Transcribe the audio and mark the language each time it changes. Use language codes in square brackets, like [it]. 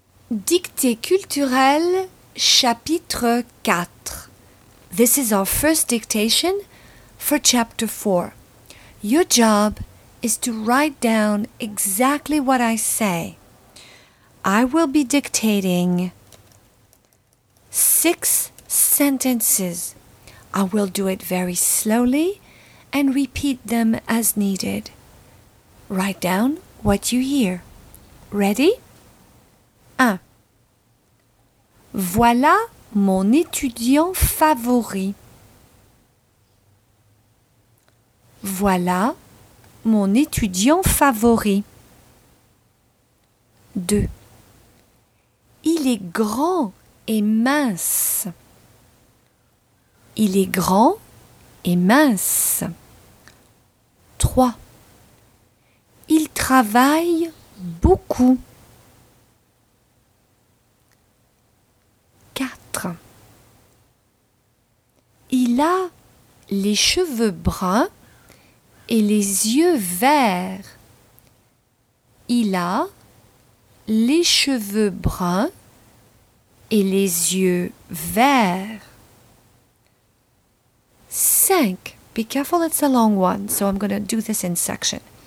[fr] Dictée culturelle, chapitre 4. [en] This is our first dictation for chapter 4. Your job is to write down exactly what I say. I will be dictating 6 sentences. I will do it very slowly and repeat them as needed. Write down what you hear. Ready? 1. [fr] Voilà mon étudiant favori. Voilà mon étudiant favori. 2. Il est grand et mince. Il est grand et mince. 3. Il travaille beaucoup. [en] 4. [fr] Il a les cheveux bruns et les yeux verts. Il a les cheveux bruns et les yeux verts. [en] 5. Be careful, it's a long one, so I'm going to do this in section.